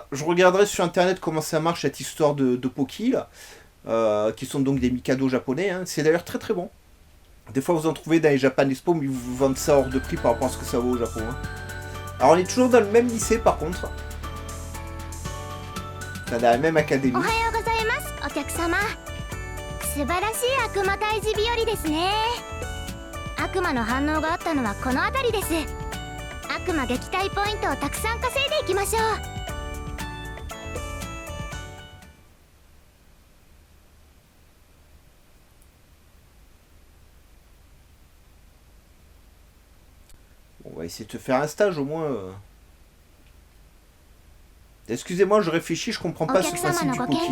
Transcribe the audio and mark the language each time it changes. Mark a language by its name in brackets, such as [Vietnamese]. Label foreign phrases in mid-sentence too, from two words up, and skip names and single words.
[French] Je regarderai sur internet comment ça marche cette histoire de Poki là, qui sont donc des Mikado japonais. Hein. C'est d'ailleurs très très bon. Des fois vous en trouvez dans les Japan Expo, mais vous vendent ça hors de prix par rapport à ce que ça vaut au Japon. Hein. Alors on est toujours dans le même lycée par contre. Dans la même académie. [Japanese] お客様、素晴らしい悪魔退治日和ですね。悪魔の反応があったのはこの辺りです。悪魔撃退ポイントをたくさん稼いでいきましょう。 [French] On va essayer de te faire un stage au moins. Excusez-moi, je réfléchis, je comprends pas ce principe du Poki.